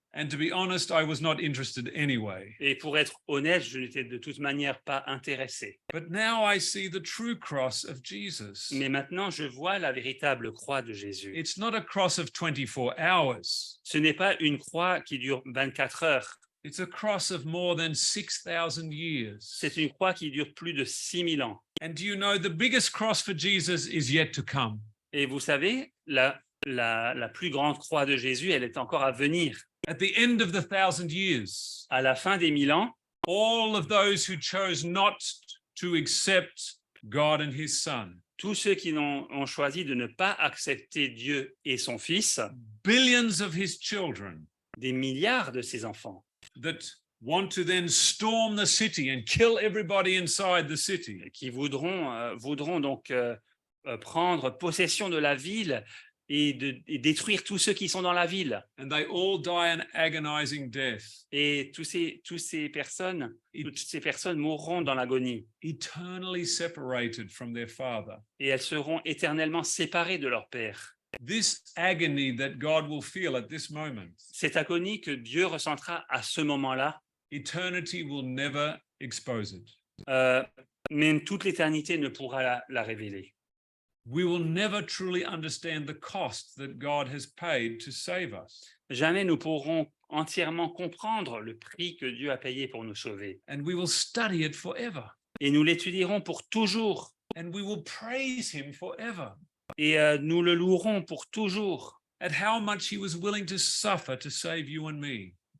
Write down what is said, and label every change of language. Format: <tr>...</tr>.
<en>And to be honest, I was not interested anyway.</en> <fr>Et pour être honnête, je n'étais de toute manière pas intéressé.</fr> <en>But now I see the true cross of Jesus.</en> <fr>Mais maintenant, je vois la véritable croix de Jésus.</fr> <en>It's not a cross of 24 hours.</en> <fr>Ce n'est pas une croix qui dure 24 heures.</fr> <en>It's a cross of more than 6,000 years.</en> <fr>C'est une croix qui dure plus de 6000 ans.</fr> <en>And do you know the biggest cross for Jesus is yet to come?</en> <fr>Et vous savez, la plus grande croix de Jésus, elle est encore à venir.</fr> <en>At the end of the 1,000 years,</en> <fr>À la fin des 1000 ans,</fr> <en>all of those who chose not to accept God and his son,</en> <fr>tous ceux qui ont choisi de ne pas accepter Dieu et son Fils,</fr> <en>billions of his children</en> <fr>des milliards de ses enfants,</fr> <en>that want to then storm the city and kill everybody inside the city.</en> <fr>qui voudront donc prendre possession de la ville et détruire tous ceux qui sont dans la ville.</fr> <en>And they all die an agonizing death,</en> <fr>Et toutes ces personnes mourront dans l'agonie.</fr> <en>eternally separated from their father.</en> <fr>Et elles seront éternellement séparées de leur Père.</fr> <en>This agony that God will feel at this moment,</en> <fr>Cette agonie que Dieu ressentira à ce moment-là,</fr> <en>eternity will never expose it.</en> <fr>même toute l'éternité ne pourra la révéler.</fr> <en>We will never truly understand the cost that God has paid to save us.</en> <fr>Jamais nous pourrons entièrement comprendre le prix que Dieu a payé pour nous sauver.</fr> <en>And we will study it forever.</en> <fr>Et nous l'étudierons pour toujours.</fr> <en>And we will praise him forever</en> <fr>Et nous le louerons pour toujours.</fr> <en>at how much he was willing to suffer to save you and me.</en>